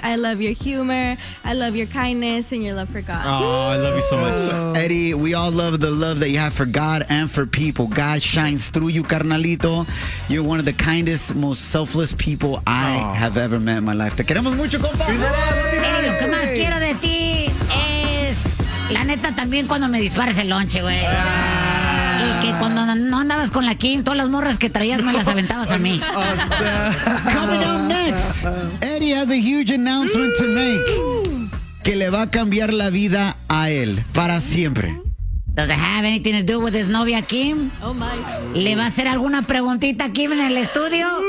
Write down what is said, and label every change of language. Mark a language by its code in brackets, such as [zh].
[en] I love your humor. I love your kindness and your love for God. I love you so much. Eddie, we all love the love that you have for God and for people. God shines through you, carnalito. You're one of the kindest, most selfless people I have ever met in my life. [es] Te queremos mucho, compa. Sí, lo que más quiero de ti es, la neta, también cuando me dispares el lonche, güey. Que cuando no andabas con la Kim, todas las morras que traías me las aventabas a mí. [en] Coming up next, Eddie has a huge announcement to make [es] que le va a cambiar la vida a él para siempre. [en] Does it have anything to do with his novia Kim? Oh my. [es] ¿Le va a hacer alguna preguntita a Kim en el estudio?